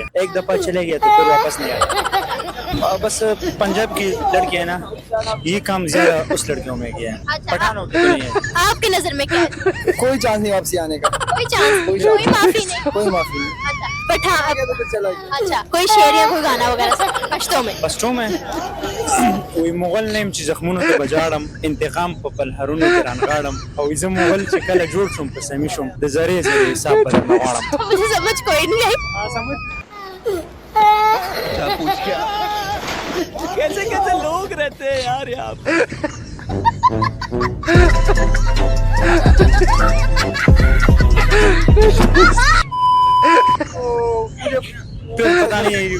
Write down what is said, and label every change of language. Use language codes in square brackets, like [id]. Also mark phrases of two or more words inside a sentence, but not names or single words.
[ur] ایک دفعہ چلے گئے تو پھر واپس نہیں آتے۔ بس پنجاب کی لڑکی ہے نا، یہ کام زیادہ اس لڑکیوں میں کیا ہے, अच्छा, پٹھانوں کی تو نہیں ہے. آپ کی نظر میں کیا ہے? کوئی چانس نہیں واپسی آنے کا, کوئی چانس، کوئی معافی نہیں. کوئی معافی نہیں. اچھا پٹھان. تو چلا گیا. اچھا کوئی شعر یا کوئی گانا وغیرہ پشتو میں? پشتو میں کوئی مغل نیم [ps] چې زخمونو ته بجاړم انتقام په پلهرونو کې رانغاړم او زه مغل چې کله جوړ شم په سمې شم د زری زری حساب بدل غواړم. [ur] مجھے سمجھ کوئی نہیں آئی. کیا پوچھ کیا. کیسے کیسے لوگ رہتے ہیں یار یہاں پر. پھر پتا نہیں,